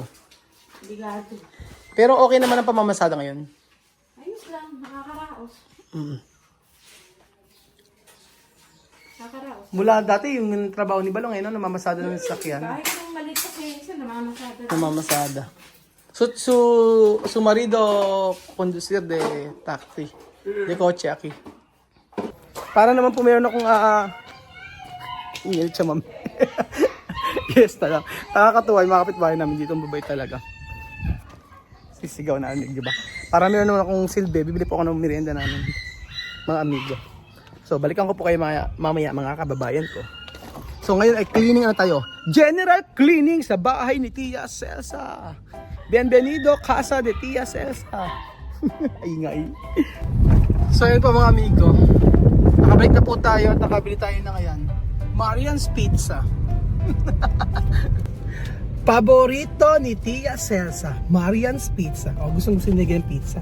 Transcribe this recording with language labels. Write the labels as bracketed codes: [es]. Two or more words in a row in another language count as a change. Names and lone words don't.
[tl] Hindi gato. Pero okay naman ang pamamasada ngayon. Ayos lang, nakakaraos. Nakakaraos. Mula dati yung trabaho ni Balong eh, no? Namamasada ng sasakyan. Kahit nung maliit kasi isa, namamasada. Namamasada. [es] Su marido conducir de taxi. De coche aquí. [tl] Para naman po meron akong email siya, ma'am. Yes, talaga. Nakakatuwa yung mga kapitbahay namin dito. Ang babay talaga. Sisigaw na di ba? Para meron naman akong silbi. Bibili po ako ng merienda namin. Mga amigo. So, balikan ko po kayo mamaya mga kababayan ko. So, ngayon ay cleaning na tayo. [en] General cleaning [tl] sa bahay ni Tia Celsa. [es] Bienvenido casa de Tia Celsa. Ay nga eh. [tl] So, yun po mga amigo. Nakabalik na po tayo at nakabili tayo na ngayon. Marian's Pizza. Paborito ni Tia Celsa. Marian's Pizza. O, gusto niya ganyan pizza.